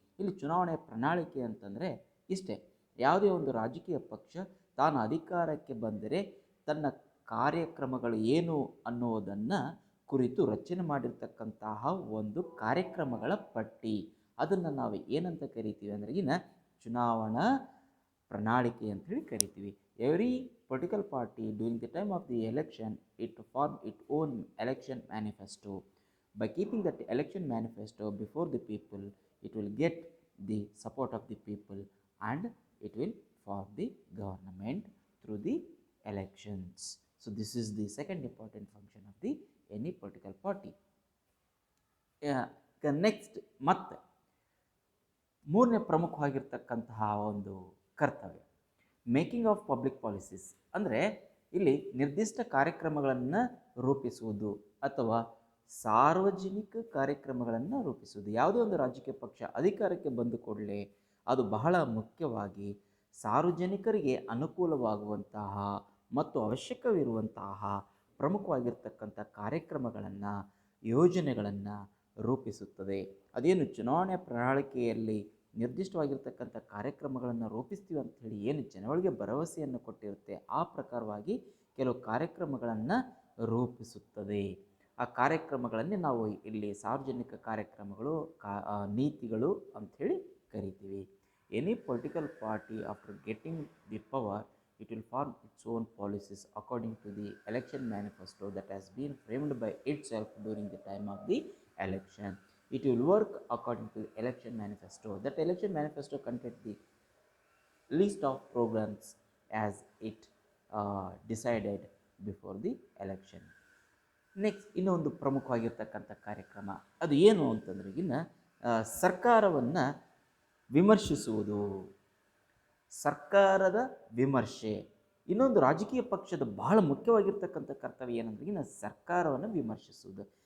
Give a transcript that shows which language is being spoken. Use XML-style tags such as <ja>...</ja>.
<kn>ಇಲ್ಲಿ ಚುನಾವಣೆಯ ಪ್ರಣಾಳಿಕೆ ಅಂತಂದರೆ ಇಷ್ಟೇ, ಯಾವುದೇ ಒಂದು ರಾಜಕೀಯ ಪಕ್ಷ ತಾನು ಅಧಿಕಾರಕ್ಕೆ ಬಂದರೆ ತನ್ನ ಕಾರ್ಯಕ್ರಮಗಳು ಏನು ಅನ್ನುವುದನ್ನು ಕುರಿತು ರಚನೆ ಮಾಡಿರ್ತಕ್ಕಂತಹ ಒಂದು ಕಾರ್ಯಕ್ರಮಗಳ ಪಟ್ಟಿ. ಅದನ್ನು ನಾವು ಏನಂತ ಕರಿತೀವಿ ಅಂದರೆ ಚುನಾವಣಾ ಪ್ರಣಾಳಿಕೆ ಅಂಥೇಳಿ ಕರಿತೀವಿ.</kn> <en>Every political party during the time of the election, it form its own election manifesto. By keeping that election manifesto before the people, it will get the support of the people and it will form the government through the elections. So this is the second important function of the any political party.</en> <kn>Next ಮತ್ತೆ ಮೂರನೇ ಪ್ರಮುಖವಾಗಿರ್ತಕ್ಕಂತಹ ಒಂದು ಕರ್ತವ್ಯ</kn> <en>Making of public policies.</en> <kn>ಅಂದರೆ ಇಲ್ಲಿ ನಿರ್ದಿಷ್ಟ ಕಾರ್ಯಕ್ರಮಗಳನ್ನು ರೂಪಿಸುವುದು ಅಥವಾ ಸಾರ್ವಜನಿಕ ಕಾರ್ಯಕ್ರಮಗಳನ್ನು ರೂಪಿಸುವುದು. ಯಾವುದೇ ಒಂದು ರಾಜಕೀಯ ಪಕ್ಷ ಅಧಿಕಾರಕ್ಕೆ ಬಂದ ಕೂಡಲೇ ಅದು ಬಹಳ ಮುಖ್ಯವಾಗಿ ಸಾರ್ವಜನಿಕರಿಗೆ ಅನುಕೂಲವಾಗುವಂತಹ ಮತ್ತು ಅವಶ್ಯಕವಿರುವಂತಹ ಪ್ರಮುಖವಾಗಿರ್ತಕ್ಕಂಥ ಕಾರ್ಯಕ್ರಮಗಳನ್ನು, ಯೋಜನೆಗಳನ್ನು ರೂಪಿಸುತ್ತದೆ. ಅದೇನು ಚುನಾವಣೆ ಪ್ರಣಾಳಿಕೆಯಲ್ಲಿ ನಿರ್ದಿಷ್ಟವಾಗಿರ್ತಕ್ಕಂಥ ಕಾರ್ಯಕ್ರಮಗಳನ್ನು ರೂಪಿಸ್ತೀವಿ ಅಂಥೇಳಿ ಏನು ಜನಗಳಿಗೆ ಭರವಸೆಯನ್ನು ಕೊಟ್ಟಿರುತ್ತೆ, ಆ ಪ್ರಕಾರವಾಗಿ ಕೆಲವು ಕಾರ್ಯಕ್ರಮಗಳನ್ನು ರೂಪಿಸುತ್ತದೆ. ಆ ಕಾರ್ಯಕ್ರಮಗಳನ್ನೇ ನಾವು ಇಲ್ಲಿ ಸಾರ್ವಜನಿಕ ಕಾರ್ಯಕ್ರಮಗಳು, ನೀತಿಗಳು ಅಂಥೇಳಿ ಕರಿತೀವಿ.</kn> <en>Any political party after getting the power, it will form its own policies according to the election manifesto that has been framed by itself during the time of the election. It will work according to the election manifesto. That election manifesto contains the list of programs as it decided before the election.</en> <kn>Next ಇನ್ನೊಂದು ಪ್ರಮುಖವಾಗಿರ್ತಕ್ಕಂಥ ಕಾರ್ಯಕ್ರಮ ಅದು ಏನು ಅಂತಂದ್ರೆ, ಇನ್ನು ಸರ್ಕಾರವನ್ನು ವಿಮರ್ಶಿಸುವುದು. ಸರ್ಕಾರದ ವಿಮರ್ಶೆ ಇನ್ನೊಂದು ರಾಜಕೀಯ ಪಕ್ಷದ ಬಹಳ ಮುಖ್ಯವಾಗಿರ್ತಕ್ಕಂಥ ಕರ್ತವ್ಯ ಏನಂದ್ರೆ, ಇನ್ನು ಸರ್ಕಾರವನ್ನು ವಿಮರ್ಶಿಸುವುದು.</kn>